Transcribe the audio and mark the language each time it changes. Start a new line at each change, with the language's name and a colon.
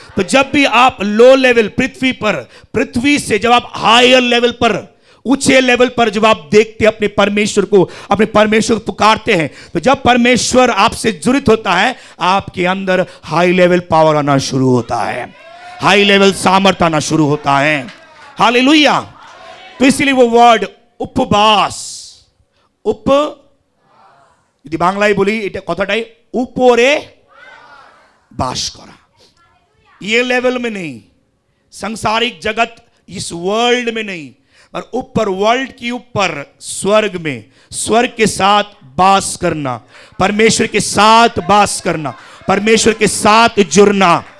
Hindi: तो जब भी आप लो लेवल पृथ्वी से जब आप हायर लेवल पर, ऊंचे लेवल पर जब आप देखते हैं अपने परमेश्वर को पुकारते हैं, तो जब परमेश्वर आपसे जुड़ित होता है, आपके अंदर हाई लेवल पावर आना शुरू होता है, हाई लेवल सामर्थ्य आना शुरू होता है। हालेलुया। तो इसलिए वो वर्ड उपवास,
Bangla: যদি বাংলায় বলি এটা কথাটাই উপরে বাস করা।
Hindi: ये लेवल में नहीं, सांसारिक जगत इस वर्ल्ड में नहीं, पर ऊपर, वर्ल्ड की ऊपर स्वर्ग में, स्वर्ग के साथ बास करना, परमेश्वर के साथ बास करना, परमेश्वर के साथ जुड़ना।